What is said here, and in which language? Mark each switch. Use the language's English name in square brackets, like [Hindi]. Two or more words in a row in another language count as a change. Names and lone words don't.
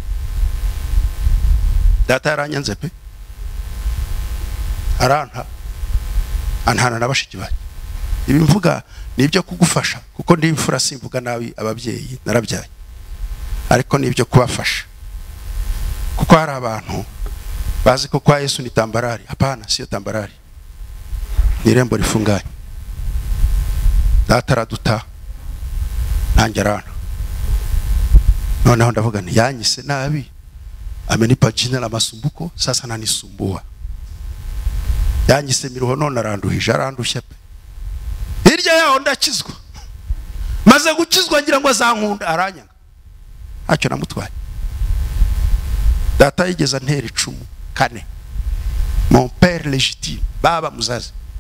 [Kinyarwanda] Data yaranyanze pe, antana nabashiki baje. Ibi mvuga nibyo kugufasha, kuko ndi imfura, simvuga nabi ababyeyi narabyaye, ariko nibyo kubafasha, kuko hari abantu bazi ko kwa Yesu ni tambarari. [Swahili] Hapana, sio tambarari, [Kinyarwanda] ni rembo rifunganye. Data araduta, nanjye arana. Noneho ndavuga nti yanyise nabi, [Swahili] amenipa jina la masumbuko, sasa nanisumbua. [Kinyarwanda] Yanyise miruho, none aranduhije, arandushya pe. Hirya yaho ndakizwa, maze gukizwa ngira ngo azankunda, aranyanga, ntacyo namutwaye. Data yigeze antera 4, [French] mon père légitime, [Kinyarwanda] baba muzazi.